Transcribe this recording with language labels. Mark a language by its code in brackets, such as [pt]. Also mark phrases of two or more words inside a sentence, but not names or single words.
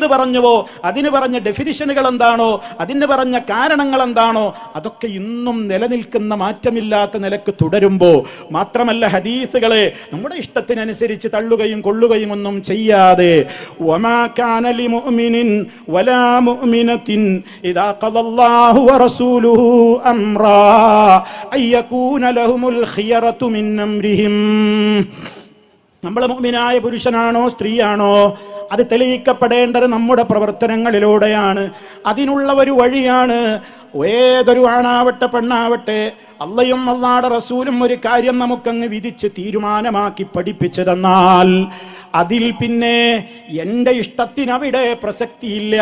[ml] പറഞ്ഞുവോ അതിന് പറഞ്ഞ ഡെഫിനിഷനുകൾ എന്താണോ, അതിന് പറഞ്ഞ കാരണങ്ങൾ എന്താണോ, അതൊക്കെ ഇന്നും നിലനിൽക്കുന്ന മാറ്റമില്ലാത്ത നിലക്ക് തുടരുമ്പോൾ മാത്രമല്ല ഹദീസുകളെ നമ്മുടെ ഇഷ്ടത്തിനനുസരിച്ച് തള്ളുകയും കൊള്ളുകയും ഒന്നും ചെയ്യാതെ [ar] وما كان لمؤمن ولا مؤمنة إذا قضى الله ورسوله أمرا أن يكون لهم الخيرة من أمرهم [ml] നമ്മൾ മുഅ്മിനായ പുരുഷനാണോ സ്ത്രീയാണോ അത് തെളിയിക്കപ്പെടേണ്ടത് നമ്മുടെ പ്രവർത്തനങ്ങളിലൂടെയാണ്. അതിനുള്ള ഒരു വഴിയാണ് ഏതൊരു ആണാവട്ടെ പെണ്ണാവട്ടെ അള്ളയും അള്ളാഹുവിന്റെ റസൂലും ഒരു കാര്യം നമുക്കങ്ങ് വിധിച്ച് തീരുമാനമാക്കി പഠിപ്പിച്ചു തന്നാൽ അതിൽ പിന്നെ എൻ്റെ ഇഷ്ടത്തിനവിടെ പ്രസക്തിയില്ല.